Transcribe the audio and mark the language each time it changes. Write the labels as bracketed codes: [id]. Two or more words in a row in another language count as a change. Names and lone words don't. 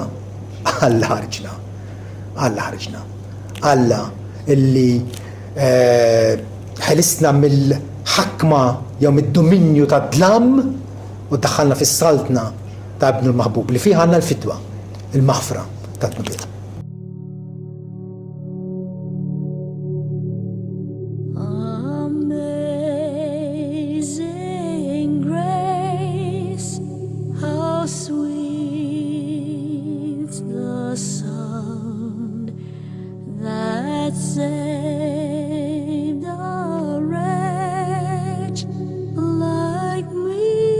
[mt] Alla ħarġna. Alla illi ħelisna mill-ħakma jew mid-dominju ta' dlam u ddaħħalna fis-saltna ta' Ibnu l-Maħbub li fiha għandna l-fidwa, il-maħfra ta' tnubiet. [en] Amazing grace, how sweet the sound that saved a wretch like me.